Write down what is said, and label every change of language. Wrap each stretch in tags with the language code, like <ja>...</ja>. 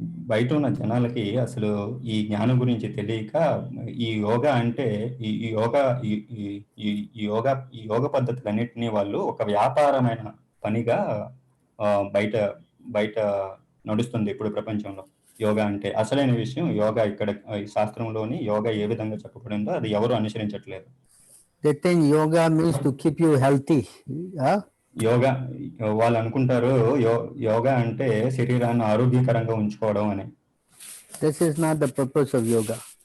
<te>బయట ఉన్న జనాలకి అసలు ఈ జ్ఞానం గురించి తెలియక ఈ యోగా అంటే ఈ యోగా ఈ యోగ పద్ధతులన్నిటినీ వాళ్ళు ఒక వ్యాపారమైన పనిగా బయట బయట నడుస్తుంది ఇప్పుడు ప్రపంచంలో. యోగా అంటే అసలైన విషయం యోగా ఇక్కడ ఈ శాస్త్రంలోని యోగా ఏ విధంగా చెప్పబడిందో అది ఎవరు అనుసరించట్లేదు.</te> <en>They think yoga means to keep you healthy. Huh?</en> <te>Yoga వాళ్ళు అనుకుంటారు యోగా అంటే శరీరాన్ని ఆరోగ్యకరంగా ఉంచుకోవడం అని.</te> <en>This is not the purpose of yoga.</en>